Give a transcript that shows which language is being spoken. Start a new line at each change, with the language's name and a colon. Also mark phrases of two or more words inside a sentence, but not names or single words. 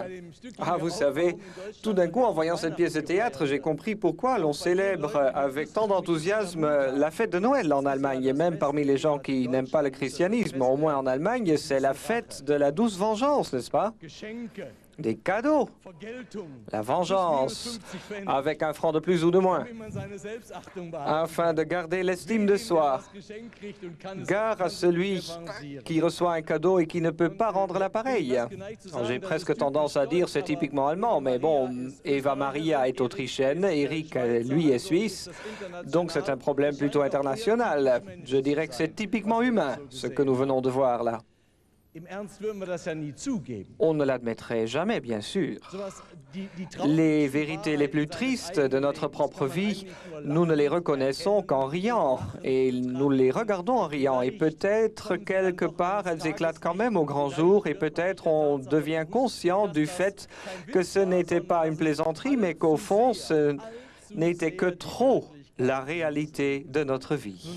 French: Ah, vous savez, tout d'un coup, en voyant cette pièce de théâtre, j'ai compris pourquoi l'on célèbre avec tant d'enthousiasme la fête de Noël en Allemagne, et même parmi les gens qui n'aiment pas le christianisme, au moins en Allemagne, c'est la fête de la douce vengeance, n'est-ce pas?
German: Geschenke,
French: Des cadeaux,
German: Vergeltung,
French: la vengeance, avec un franc de plus ou de moins,
German: wenn man seine Selbstachtung behalten,
French: afin de garder l'estime de soi.
German: das Geschenk kriegt und kann es
French: Gare à celui qui reçoit un cadeau et qui ne peut pas rendre l'appareil. J'ai presque tendance à dire c'est typiquement allemand, mais bon, Eva Maria est autrichienne, Eric, lui, est suisse, donc c'est un problème plutôt international. Je dirais que c'est typiquement humain, ce que nous venons de voir là.
German: Im Ernst würden wir das ja nie zugeben.
French: On ne l'admettrait jamais, bien sûr.
German: Sowas, die
French: Les vérités les plus tristes de notre propre vie, nous ne les reconnaissons qu'en riant, et nous les regardons en riant, et peut-être quelque part elles éclatent quand même au grand jour, et peut-être on devient conscient du fait que ce n'était pas une plaisanterie, mais qu'au fond ce n'était que trop la réalité de notre vie.